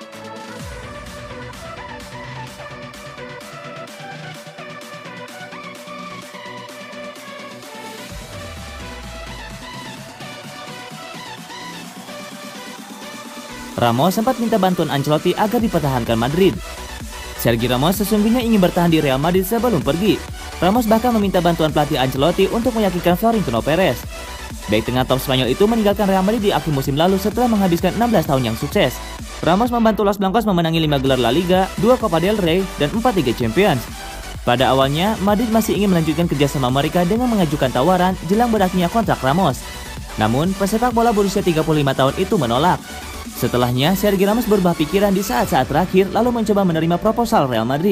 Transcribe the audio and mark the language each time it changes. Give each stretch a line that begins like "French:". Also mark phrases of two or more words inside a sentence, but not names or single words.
Indonesian: Ramos sempat minta bantuan Ancelotti agar dipertahankan Madrid. Sergio Ramos sesungguhnya ingin bertahan di Real Madrid sebelum pergi. Ramos bahkan meminta bantuan pelatih Ancelotti untuk meyakinkan Florentino Perez. Bek tengah top Spanyol itu meninggalkan Real Madrid di akhir musim lalu setelah menghabiskan 16 tahun yang sukses. Ramos membantu Los Blancos memenangi 5 gelar La Liga, 2 Copa del Rey, dan 4 Liga Champions. Pada awalnya, Madrid masih ingin melanjutkan kerjasama mereka dengan mengajukan tawaran jelang berakhirnya kontrak Ramos. Namun, pesepak bola berusia 35 tahun itu menolak. Setelahnya, Sergio Ramos berubah pikiran di saat-saat terakhir lalu mencoba menerima proposal Real Madrid.